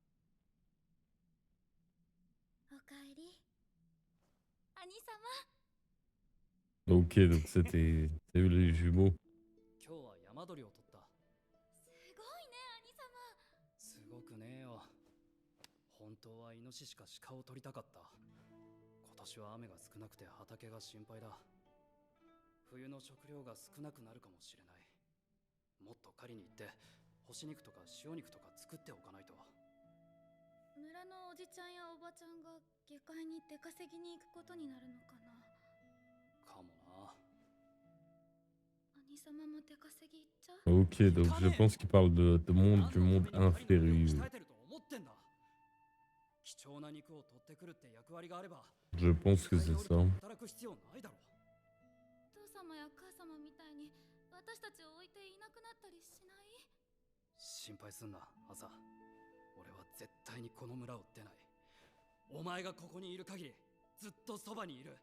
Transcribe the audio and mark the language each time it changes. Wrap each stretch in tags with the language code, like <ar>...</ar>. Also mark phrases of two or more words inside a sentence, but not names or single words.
<ja>おかえり。兄様。</ja> <fr>Ok, donc c'était les jumeaux.</fr> <ja>今日は山鳥を取った。すごいね、兄様。すごくねえよ。本当はイノシシか鹿を取りたかった。今年は雨が少なくて畑が心配だ。冬の食料が少なくなるかもしれない。もっと狩りに行って干し肉とか塩肉とか作っておかないと。村のおじちゃんやおばちゃんが下界に出稼ぎに行くことになるのかな。かもな。兄様も出稼ぎ行っちゃう。</ja> <fr>Ok, donc je pense qu'il parle du monde inférieur.</fr> <ja>鍛えてると思ってんだ。貴重な肉を取ってくるって役割があれば、</ja> <fr>Je pense que c'est ça.</fr> <ja>働く必要ないだろ。父様や母様みたいに私たちを置いていなくなったりしない？心配すんな、朝。俺は絶対にこの村を出ない。お前がここにいる限りずっとそばにいる。</ja>